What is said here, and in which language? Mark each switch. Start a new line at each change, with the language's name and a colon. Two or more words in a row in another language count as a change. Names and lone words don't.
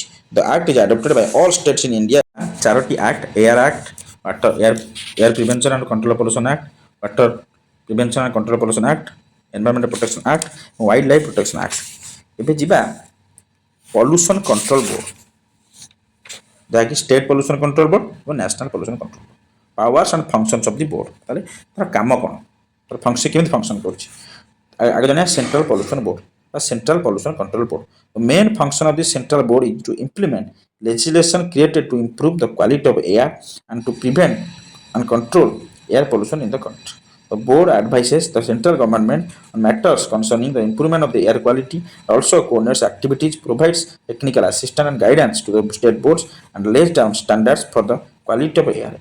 English: The act is adopted by all states in India. ଚାରୋଟି act air act, water air prevention and control pollution act, water prevention and control pollution act, environmental protection act, wild life protection act।
Odia: ଏବେ ଯିବା
English: pollution control board
Odia: ଯାହାକି
English: state pollution control board
Odia: ଏବଂ
English: national pollution control board. powers and functions of the board,
Odia: ତାହେଲେ ତାର କାମ କ'ଣ, ତାର ଫଙ୍କସନ୍ କେମିତି ଫଙ୍କସନ୍ କରୁଛି। ଆগে ଜାଣିବା
English: central pollution board বা Central Pollution Control Board. The main function of the central board is to implement legislation created to improve the quality of air and to prevent and control air pollution in the country. The board advises the central government on matters concerning the improvement of the air quality, also coordinates activities, provides technical assistance and guidance to the state boards, and lays down standards for the quality of air.